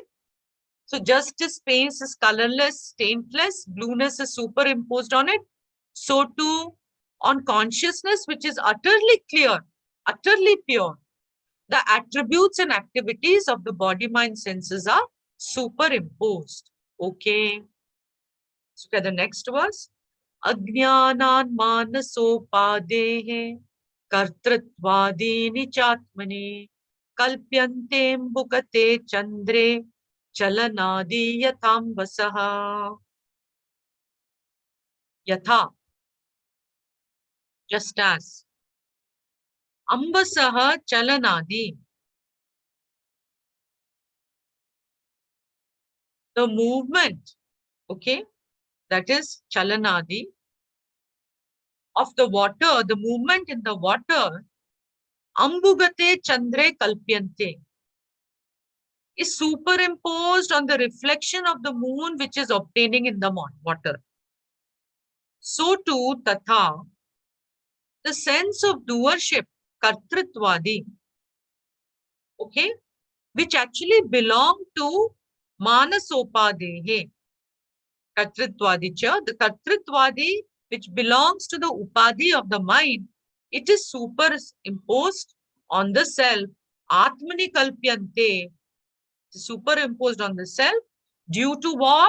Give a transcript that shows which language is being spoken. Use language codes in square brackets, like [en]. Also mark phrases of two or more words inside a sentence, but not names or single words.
[en] So just as space is colorless, taintless, blueness is superimposed on it, so too on consciousness, which is utterly clear, utterly pure, the attributes and activities of the body, mind, senses are superimposed. Okay. So the next verse. [sa] Ajnanan manasopadehe kartritvadini chatmane kalpyante mbukate chandre chalanadi yathambasah. [en] Yatha, just as. [sa] Ambasah chalanadi. [en] the movement, okay, that is chalanadi of the water, the movement in the water, [sa] ambugate chandre kalpyante, [en] is superimposed on the reflection of the moon which is obtaining in the water. So too, tatha, the sense of doership, kartritvadi, okay, which actually belong to manasopadehe, kartritvadi, the kartritvadi which belongs to the upadhi of the mind, it is superimposed on the self, [sa] atmani kalpyante, [en] superimposed on the self, due to what?